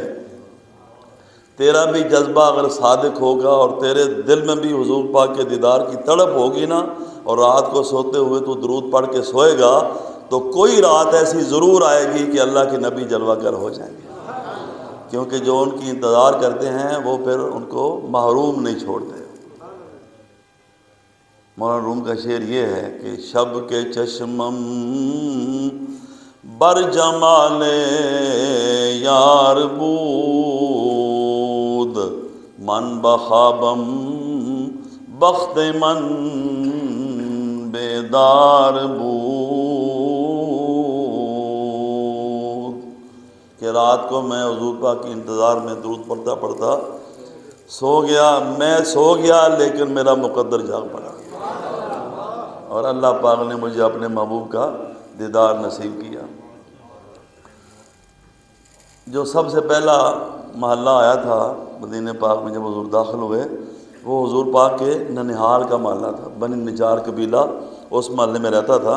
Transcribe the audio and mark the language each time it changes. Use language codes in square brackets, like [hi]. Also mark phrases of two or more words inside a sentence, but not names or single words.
[ur] تیرا بھی جذبہ اگر صادق ہوگا اور تیرے دل میں بھی حضور پاک کے دیدار کی تڑپ ہوگی نا، اور رات کو سوتے ہوئے تو درود پڑھ کے سوئے گا، تو کوئی رات ایسی ضرور آئے گی کہ اللہ کے نبی جلوہ گر ہو جائیں گے، کیونکہ جو ان کی انتظار کرتے ہیں وہ پھر ان کو محروم نہیں چھوڑتے۔ مولانا روم کا شعر یہ ہے کہ [fa] شب کے چشمم بر جمال یار بود من بخوابم بخت من بیدار بود، [ur] کہ رات کو میں حضور پاک کی انتظار میں درود پڑھتا پڑھتا سو گیا، میں سو گیا لیکن میرا مقدر جاگ پڑا، اور اللہ پاک نے مجھے اپنے محبوب کا دیدار نصیب کیا۔ جو سب سے پہلا محلہ آیا تھا مدینہ پاک میں جب حضور داخل ہوئے، وہ حضور پاک کے ننہال کا محلہ تھا، بنی نجار قبیلہ اس محلے میں رہتا تھا۔